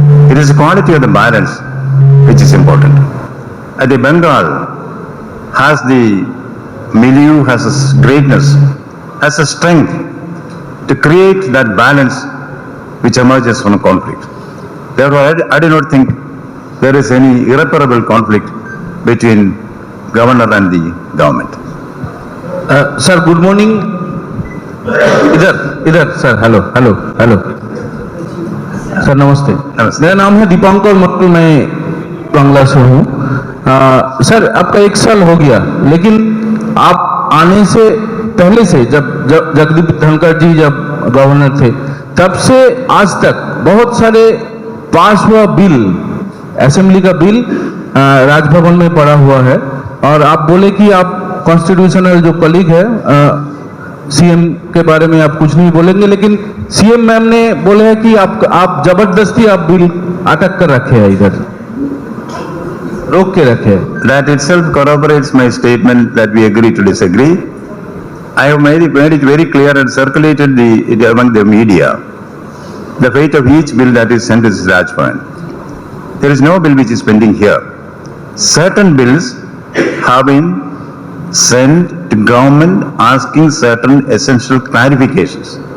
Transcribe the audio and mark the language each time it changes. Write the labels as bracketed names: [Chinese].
[English] It is the quality of the balance which is important. The Bengal has the milieu, has a greatness, has a strength to create that balance which emerges from a conflict. Therefore, I do not think there is any irreparable conflict between governor and the government. [Hindi] Sir [English] Good morning. [Hindi] इधर sir, hello hello hello sir, नमस्ते। नमस्ते। मेरा नाम है दीपांकर मट्टू, मैं बांग्ला से हूँ। Sir आपका 1 साल हो गया, लेकिन आप आने से पहले से जब जगदीप धनखड़ जी जब गवर्नर थे, तब से आज तक बहुत सारे पास हुआ बिल, असेंबली का बिल राजभवन में पड़ा हुआ है। और आप बोले कि आप कॉन्स्टिट्यूशनल जो कलीग है, सीएम के बारे में आप कुछ नहीं बोलेंगे, लेकिन सीएम मैम ने बोले है कि आप जबरदस्ती आप बिल अटक कर रखे हैं, इधर रोक के रखे हैं। [English] That itself corroborates my statement that we agree to disagree. I have made it very clear and circulated it among the media. The fate of each bill that is sent is Rajbhavan. There is no bill which is pending here. Certain bills have been sent to government asking certain essential clarifications.